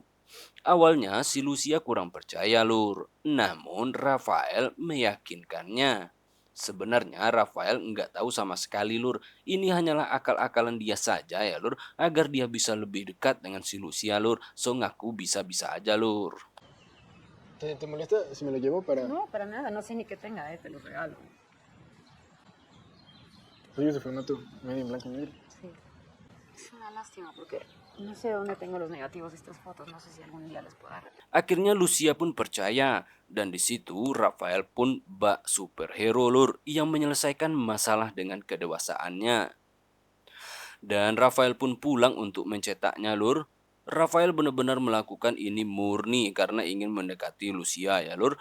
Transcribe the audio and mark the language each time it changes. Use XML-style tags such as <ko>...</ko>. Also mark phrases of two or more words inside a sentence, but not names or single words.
<id>Awalnya si Lucia kurang percaya lur, namun Rafael meyakinkannya. Sebenarnya Rafael nggak tahu sama sekali lur, ini hanyalah akal-akalan dia saja ya lur, agar dia bisa lebih dekat dengan si Lucia lur, so ngaku bisa-bisa aja lur.</id> <es>¿Te molesta si me lo llevo para...? No, para nada, no sé ni qué tenga, te lo regalo. Soy ese formato medio en blanco y negro. Sí. Es una lástima porque no sé dónde tengo los negativos de estas fotos, no sé si algún día les pueda regalar.</es> <id>Akhirnya Lucia pun percaya dan di situ Rafael pun bak superhero lur yang menyelesaikan masalah dengan kedewasaannya. Dan Rafael pun pulang untuk mencetaknya lur. Rafael benar-benar melakukan ini murni karena ingin mendekati Lucia ya lur.</id>